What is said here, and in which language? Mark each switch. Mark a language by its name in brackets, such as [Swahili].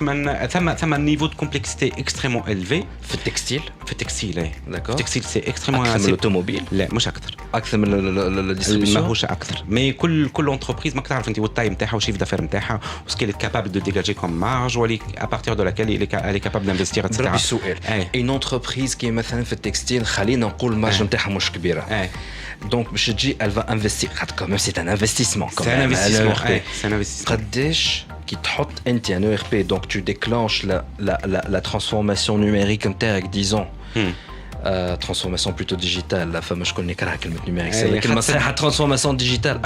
[French] Il y a un niveau de complexité extrêmement élevé. [Arabic] في التكستيل. في التكستيل. [French] D'accord. [Arabic] في التكستيل [French] c'est extrêmement. [Arabic] أكثر من الأوتوموبيل. لا مش أكثر. أكثر من الديستريبيوشن. ماهوش أكثر. مي كل انتربريز ماك تعرف أنت والتايم نتاعها والشيف دافير نتاعها وسكيل [French] capable de dégager comme marge [Arabic] واللي [French] à partir de laquelle elle est capable d'investir etc. [Arabic] بربي السؤال. [French] une entreprise qui [Arabic] مثلا في التكستيل خلينا نقول المارج نتاعها مش كبيرة. [French] Donc [Arabic] باش تجي [French] elle va investir quand même c'est un investissement. C'est un investissement. C'est un investissement. قداش qui [Arabic] تحط انت [French] un ERP donc tu déclenches la transformation numérique نتاعك disons. Transformation plutôt digitale la fameuse [Arabic] شكون يكره كلمة [French] numérique c'est [Arabic] كلمة صحيحة [French] transformation digitale